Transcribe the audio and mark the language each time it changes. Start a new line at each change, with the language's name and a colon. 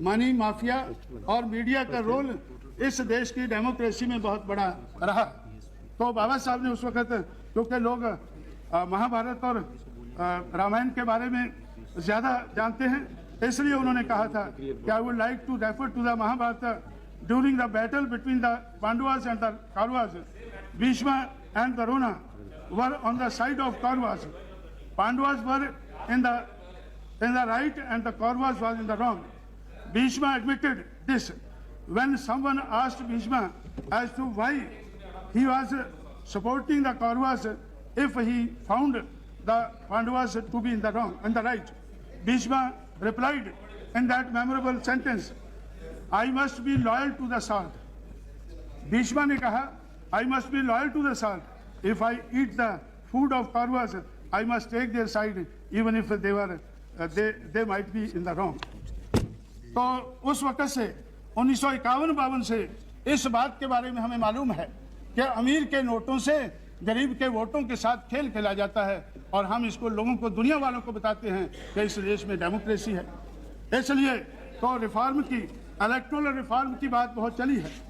Hindi: Money mafia और media का role इस देश की डेमोक्रेसी में बहुत बड़ा रहा। तो बाबा साहब ने उस वक्त, क्योंकि लोग महाभारत और रामायण के बारे में ज़्यादा जानते हैं, इसलिए उन्होंने कहा था कि
English: I would like to refer to the Mahabharata during the battle between the Pandavas and the Kauravas, Bhishma and Drona were on the side of Kauravas. Pandavas were in the right and the Kauravas was in the wrong. Bhishma admitted this when someone asked Bhishma as to why he was supporting the Kauravas if he found the Pandavas to be in the wrong and the right. Bhishma replied in that memorable sentence, I must be loyal to the salt. Bhishma
Hindi: ने कहा,
English: I must be loyal to the salt. If I eat the food of Kauravas, I must take their side, even if they might be in the wrong.
Hindi: तो उस वक्त से 1951-52 से इस बात के बारे में हमें मालूम है कि अमीर के नोटों से गरीब के वोटों के साथ खेल खेला जाता है और हम इसको लोगों को, दुनिया वालों को बताते हैं कि इस देश में डेमोक्रेसी है। इसलिए तो रिफॉर्म की, इलेक्टोरल रिफॉर्म की बात बहुत चली है।